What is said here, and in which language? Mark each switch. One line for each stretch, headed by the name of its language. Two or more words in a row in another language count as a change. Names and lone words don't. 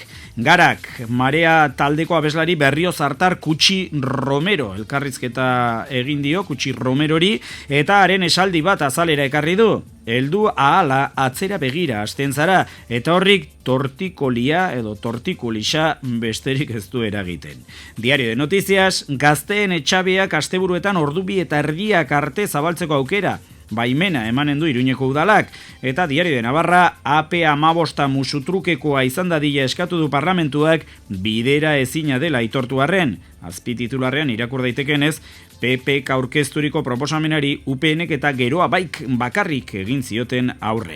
Basque: Garak, Marea taldeko abeslari Berrio Zartar Kutxi Romero elkarrizketa egin dio Kutxi Romerori eta haren esaldi bat azalera ekarri du. Heldu ahala atzera begira hasten zara eta horrik tortikolia edo tortikulisa besterik ez du eragiten. Diario de Noticias, gazteen etxabeak asteburuetan ordubi eta erdiak arte zabaltzeko aukera. Baimena emanen du Iruñeko udalak, eta Diario de Navarra AP15 musutrukekoa izan dadila eskatu du parlamentuak bidera ezina dela aitortu arren. Azpititularrean irakur daitekenez, PPk aurkezturiko proposamenari UPNek eta geroa baik bakarrik egin zioten aurre.